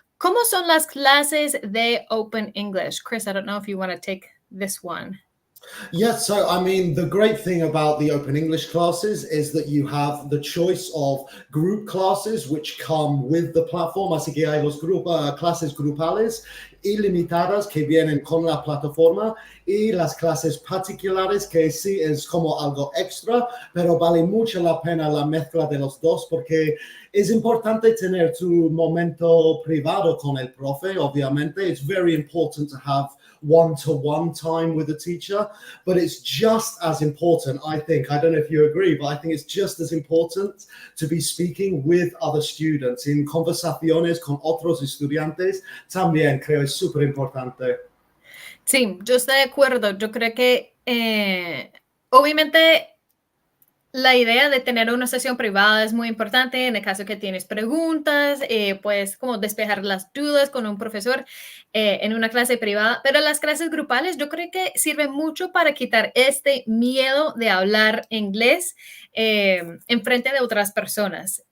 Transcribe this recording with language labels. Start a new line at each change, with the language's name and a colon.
Spanish: ¿Cómo son las clases de Open English?
English: Chris, I don't know if you want to take this one. Yes, so I mean, the great thing about the Open English classes is that you have the choice of group classes which come with the platform.
Spanish: Así que hay clases grupales ilimitadas que vienen con la plataforma y las clases particulares que sí es como algo extra, pero vale mucho la pena la mezcla de los dos porque es importante tener tu momento privado con el profe, obviamente.
English: It's very important to have one-to-one time with a teacher, but it's just as important, I think, I don't know if you agree, but I think it's just as important to be speaking with other students, in
Spanish: conversaciones con otros estudiantes, también creo es súper importante. Sí, yo estoy de acuerdo. Yo creo que obviamente la idea de tener una sesión privada es muy importante en el caso que tienes preguntas, puedes como despejar las dudas con un profesor en una clase privada, pero las clases grupales yo creo que sirven mucho para quitar este miedo de hablar inglés en frente de otras personas.